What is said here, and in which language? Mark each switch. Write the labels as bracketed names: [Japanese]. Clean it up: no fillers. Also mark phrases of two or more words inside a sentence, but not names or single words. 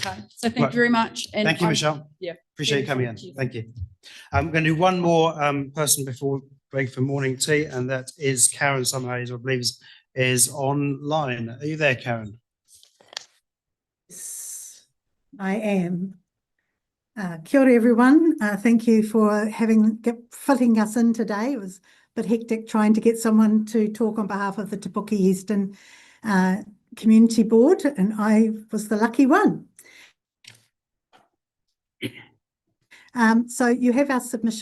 [English] Okay, so thank you very much. And thank you, Michelle. Yeah. Appreciate you coming in. Thank you. I'm going to do one more person before break for morning tea, and that is Karen Summerhays, I believe is online. Are you there, Karen? Yes, I am. [Māori] Kia ora, [English] everyone. Thank you for filling us in today. It was a bit hectic trying to get someone to talk on behalf of the Te Puke Eastern Community Board, and I was the lucky one. So you have our submission.